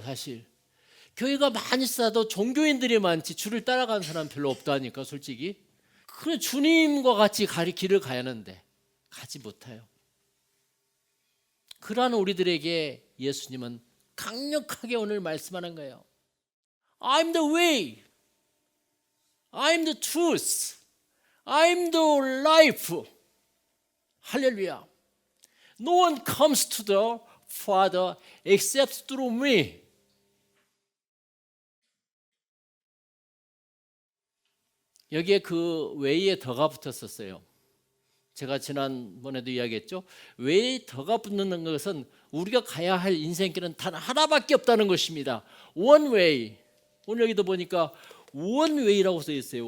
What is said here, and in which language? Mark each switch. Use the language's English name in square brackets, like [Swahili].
[Korean] 사실 교회가 많이 쌓아도 종교인들이 많지 주를 따라가는 사람 별로 없다니까. 솔직히 그래, 주님과 같이 길을 가야 하는데 가지 못해요. 그러한 우리들에게 예수님은 강력하게 오늘 말씀하는 거예요. [English] I'm the way, I'm the truth, I'm the life. [Korean] 할렐루야. [English] No one comes to the Father except through me. [Korean] 여기에 그 way에 더가 붙었었어요. 제가 지난번에도 이야기했죠. way에 더가 붙는 것은 우리가 가야 할 인생길은 단 하나밖에 없다는 것입니다. [English] One way. [Korean] 오늘 여기도 보니까 one way라고 써 있어요.